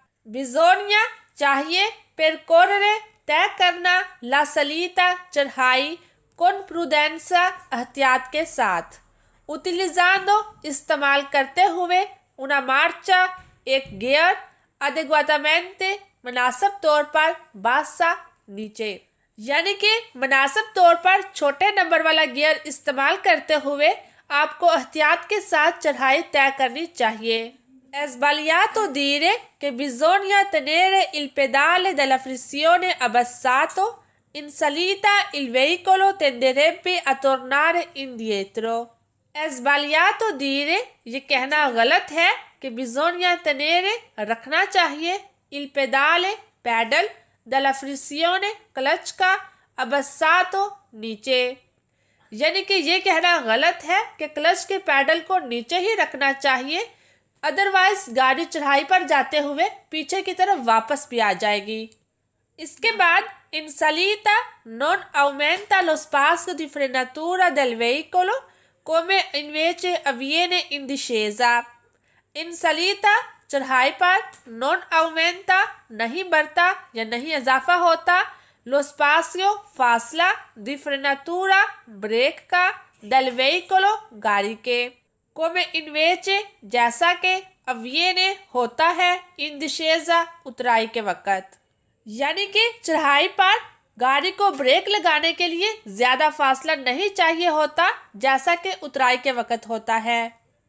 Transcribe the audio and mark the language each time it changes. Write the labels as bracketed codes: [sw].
[it] Bisogna [hi] चाहिए, [it] percorrere [hi] तय करना, [it] la salita [hi] चढ़ाई, [it] con prudenza [hi] एहतियात के साथ, [it] utilizzando [hi] इस्तेमाल करते हुए, [it] una marcia [hi] एक गियर, [it] adeguatamente [hi] मुनासिब तौर पर, [it] bassa [hi] नीचे, यानी कि मुनासिब तौर पर छोटे नंबर वाला गियर इस्तेमाल करते हुए आपको एहतियात के साथ चढ़ाई तय करनी चाहिए। [it] Sbagliato dire che bisogna tenere il pedale della frizione abbassato, in salita il veicolo tenderebbe a tornare indietro. Sbagliato dire [hi] ये कहना गलत है कि [it] bisogna tenere [hi] रखना चाहिए, [it] il pedale [hi] pedal, [it] della frizione [hi] clutch का, [it] abbassato [hi] नीचे, यानी कि ये कहना गलत है कि क्लच के पैडल को नीचे ही रखना चाहिए, अदरवाइज गाड़ी चढ़ाई पर जाते हुए पीछे की तरफ वापस भी आ जाएगी। इसके बाद [it] in salita non aumenta lo spazio di frenatura del veicolo come invece avviene in discesa. In salita [hi] चढ़ाई पर [it] non aumenta [hi] नहीं बढ़ता या नहीं इजाफा होता, [it] lo spazio [hi] फासला, [it] di frenatura [hi] ब्रेक का, [it] del veicolo [hi] गाड़ी के, [it] come invece [hi] जैसा कि, [it] avviene [hi] होता है, [it] in discesa [hi] उतराई के वक़्त, यानी कि चढ़ाई पर गाड़ी को ब्रेक लगाने के लिए ज़्यादा फासला नहीं चाहिए होता जैसा कि उतराई के वक़्त होता है।